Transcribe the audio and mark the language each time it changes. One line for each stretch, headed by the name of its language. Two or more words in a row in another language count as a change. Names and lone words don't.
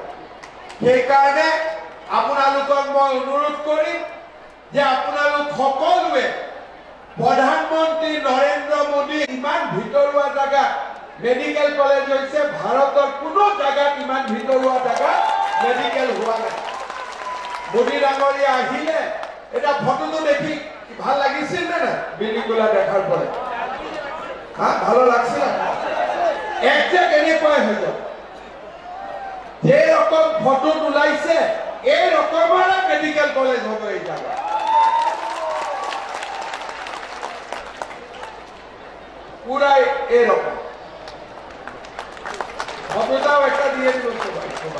Assamese: সেইকাৰণে আপোনালোকক মই অনুৰোধ কৰিম যে আপোনালোক সকলোৱে প্রধানমন্ত্রী নরেন্দ্র মোদী ইমান ভিতৰুৱা জায়গা মেডিকেল কলেজ
Bangla: হয়েছে, ভারতের কোনো
Assamese: জায়গাত ইমান ভিতৰুৱা জায়গা মেডিকেল হওয়া নাই। মোদী ডাঙরিয়া আহিলে এটা ফটোটো দেখি ভাল লাগিছিল না বিল্ডিংগুলা দেখার পরে?
Bangla: হ্যাঁ, ভালো লাগছিল।
Assamese: একজাক্ট এনেকুৱাই হৈ গ'ল।
Bangla: যে রকম ফটো তোলাইছে এই রকমের মেডিকেল কলেজ হবে এই জায়গা। পুরাই এরকম। ফটোটাও একটা দিয়ে দিব সবাইকে।